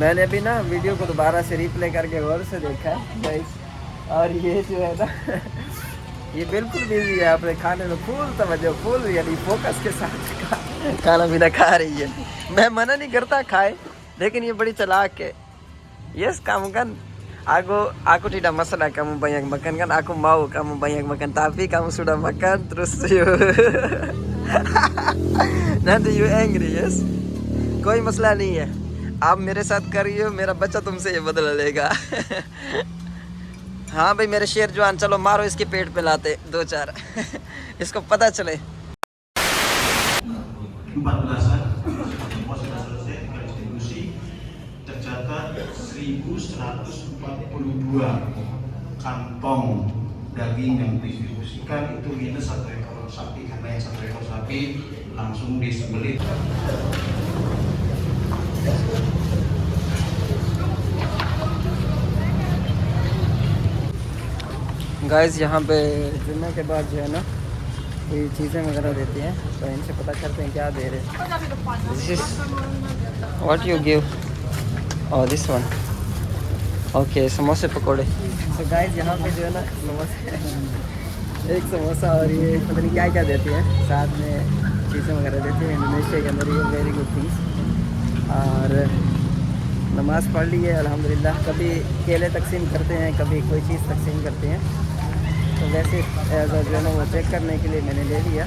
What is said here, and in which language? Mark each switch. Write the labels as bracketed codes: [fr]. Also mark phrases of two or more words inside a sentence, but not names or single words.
[hi] मैंने अभी ना वीडियो को दोबारा से रिप्ले करके गौर से देखा है गाइस, और ये जो है ना ये बिल्कुल बिजी है अपने खाने में, फुल तवज्जो, फुल यानी फोकस के साथ खाना पीना खा रही है। मैं मना नहीं करता खाए, लेकिन ये बड़ी चालाक है। [id] Yes, kamu kan aku tidak masalah kamu banyak makan kan, aku mau kamu banyak makan, tapi kamu sudah makan terus nanti [en] you angry. [id] Yes, [hi] कोई मसला नहीं है, आप मेरे साथ करिए, मेरा बच्चा तुमसे ये बदला लेगा। हाँ भाई मेरे शेर जवान, चलो मारो इसके पेट पे लाते 2-4 इसको पता चले। [id] 14-an semua sudah selesai tinggal distribusi, tercatat 1142 kantong daging yang didistribusikan, itu minus 1 ekor sapi karena yang 1 ekor sapi langsung disembelih. [hi] गाइस यहाँ पे जुम्मे के बाद जो है ना ये चीज़ें वगैरह देती हैं, तो इनसे पता करते हैं क्या दे रहे हैं। [en] this is what you give, oh this one, okay [hi] समोसे पकोड़े। तो गाइस यहाँ पे जो है ना समोसे, एक समोसा और ये पता नहीं क्या क्या देती हैं, साथ में चीज़ें वगैरह देती हैं इंडोनेशिया के अंदर, ये [en] very good things. [hi] और नमाज़ पढ़ ली है अल्हम्दुलिल्लाह। कभी केले तकसीम करते हैं, कभी कोई चीज़ तकसीम करते हैं, तो वैसे जो है ना वो चेक करने के लिए मैंने ले लिया।